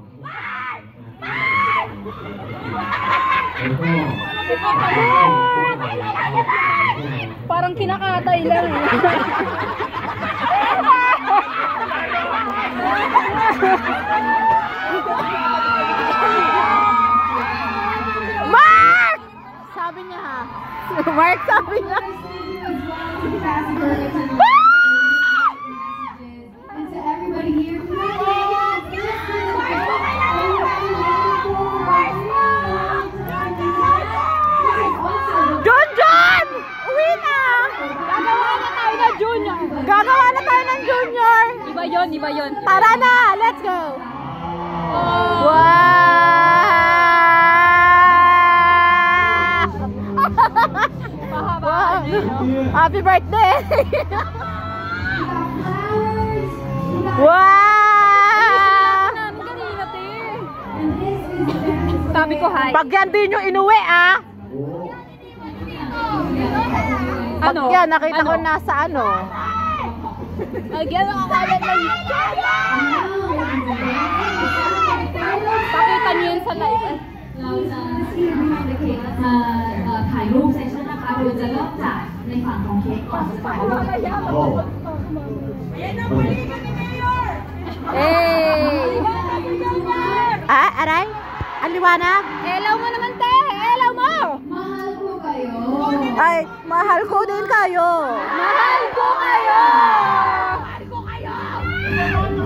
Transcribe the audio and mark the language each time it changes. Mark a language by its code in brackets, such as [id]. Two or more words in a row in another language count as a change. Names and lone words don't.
[tl] Parang kinakatay lang eh. Mark! Sabi niya ha. Mark sabi niya. [en] And to everybody here, [tl] John! Uwi na! Gagawa na tayo ng Junior. Gagawa na tayo ng Junior! Iba yun, iba yun. Tara na! [en] Let's go! Oh. Wow! [tl] Mahaba. [en] Happy birthday! Wow! [tl] Namin kanina, te. Sabi ko hi. Pag yan din yung inuwi ah! Pag Ano? yan, nakita ko Ano? nasa ano. Ay, gano'n akalan lang. Pakita niyo yun sa live. [th] เราจะถ่ายรูปเซสชั่นนะคะโดยจะเริ่มจากในฝั่งของเค้กก่อนจะถ่ายรูป Hey! [tl] Ah, aray? Aliwanag? Elaw mo naman, te! Elaw mo! Mahal po kayo. Ay, mahal ko din kayo. Mahal ko kayo!